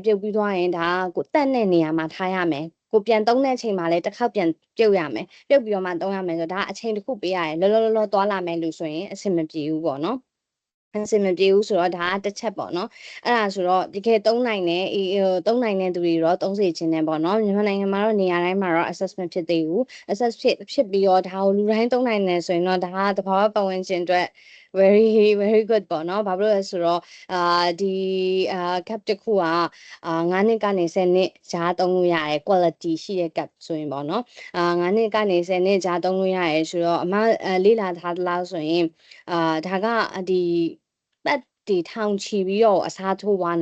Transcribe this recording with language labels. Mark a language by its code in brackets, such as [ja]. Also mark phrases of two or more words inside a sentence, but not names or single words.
[my] ပြုတ်ပြီးသွားရင်ဒါကိုတက်တဲ့နေရာမှာထားရမယ်ကိုပြန်သုံးတဲ့အချိန်မှာလည်းတစ်ခါပြန်ပြုတ်ရမယ်ပြုတ်ပြီးတော့မှသုံးရမယ်ဆိုတော့ဒါအချိန်တစ်ခုပေးရတယ်လောသွားလာမယ်လို့ဆိုရင်အဆင်မပြေဘူးပေါ့နော်အဆင်မပြေဘူးဆိုတော့ဒါကတစ်ချက်ပေါ့နော်အဲ့ဒါဆိုတော့ဒီခေတ်သုံးနိုင်တဲ့သူတွေတော့သုံးစေခြင်းနဲ့ပေါ့ နော်မြန်မာနိုင်ငံမှာတော့နေရာတိုင်းမှာတော့ assessment ဖြစ်သေးဘူး assess ဖြစ်ပြီးတော့ဒါကိုလူတိုင်းသုံးနိုင်တယ်ဆိုရင်တော့ဒါကတဘာဝပတ်ဝန်းကျင်အတွက် [en] very very good [my] ပေါ့နော်ဘာလို့လဲဆိုတော့ဒီcap တစ်ခုက9နှစ်ကနေ10နှစ်ကြားသုံးလို့ရတယ် quality ရှိတဲ့ cap ဆိုရင်ပေါ့နော်9နှစ်ကနေ10နှစ်ကြားသုံးလို့ရတယ်ဆိုတော့အမလေ့လာထားသလားဆိုရင်ဒါကဒီပတ်ဒီထောင်ချီပြီးတော့အစားထိုးသွား